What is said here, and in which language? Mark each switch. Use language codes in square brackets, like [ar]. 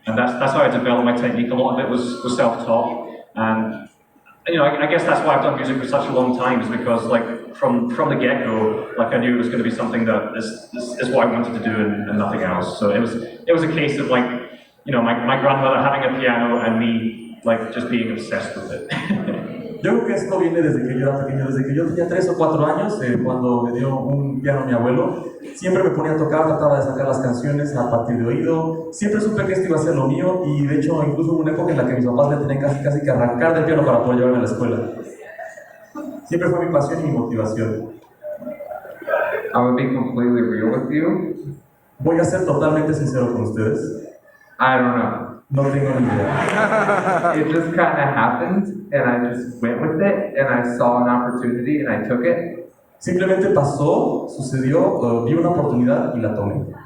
[en] And that's how I developed my technique. A lot of it was self-taught, and you know, I guess that's why I've done music for such a long time, is because like from the get-go, like I knew it was going to be something that is what I wanted to do and nothing else. So it was a case of like, you know, my grandmother having a piano and me like just being obsessed with it. [es] Yo creo que esto viene desde que yo era pequeño, desde que yo tenía 3 o 4 años, cuando me dio un piano mi abuelo, siempre me ponía a tocar, trataba de sacar las canciones a partir de oído, siempre supe que esto iba a ser lo mío, y de hecho incluso hubo una época en la que mis papás me tenían casi que arrancar del piano para poder llevarme a la escuela. Siempre fue mi pasión y mi motivación. [en] I'm gonna be completely real with you. [es] Voy a ser totalmente sincero con ustedes. [en] I don't know. [es] No tengo ni idea. [en] It just kind of happened, and I just went with it, and I saw an opportunity, and I took it. [es] Simplemente pasó, sucedió, vi una oportunidad y la tomé.